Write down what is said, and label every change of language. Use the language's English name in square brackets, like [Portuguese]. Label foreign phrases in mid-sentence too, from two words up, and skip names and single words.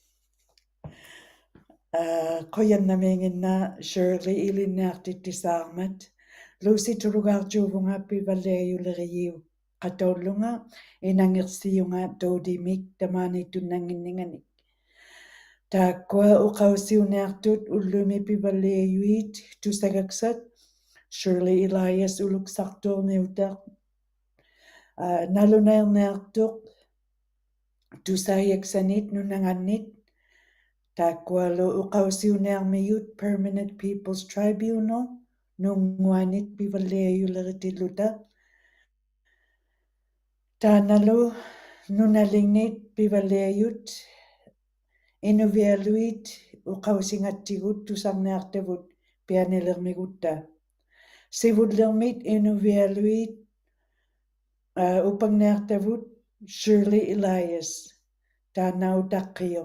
[Western Canadian Inuktitut] qoyannamiinginna Shirley ilinniartittisaarmat Lucy tulugaartuuvunga pivaliayulerigiu qatollunga inangirsiunga doodimik tamaaniittunnanginninganik taakkua uqaussiuniartut ullumi pivaliayuit tusagaksat Shirley Elias uluksartuurniutaq nalunaerniartuq tusaayaksanit nunangannit taakkualu uqaussiuniarmiyut Permanent People's Tribunal nunguanit pivaliayuleritilluta taanalu nunalinnit pivaliayut inuvialuit uqausingatsigut tusarniartavut pianilermigutta sivullermit inuvialuit upangniartavut Shirley Elias taanautaqqioq.